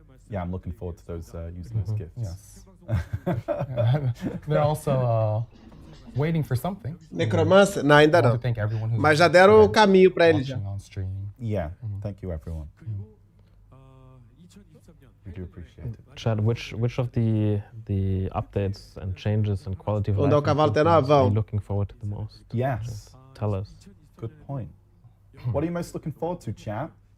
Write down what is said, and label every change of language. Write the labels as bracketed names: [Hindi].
[English] Yeah, I'm looking forward to those using those gifts. Yes. They're also waiting for something. [Portuguese] Necromancer? Não, ainda não. Mas já deram o caminho para eles já. [English] Yeah, thank you everyone. We do appreciate it. Chad, which of the updates and changes and quality of [Portuguese] Onde é o cavalo tem na [English] are you looking forward to the most? Yes. Tell us. Good point. What are you most looking forward to, chat?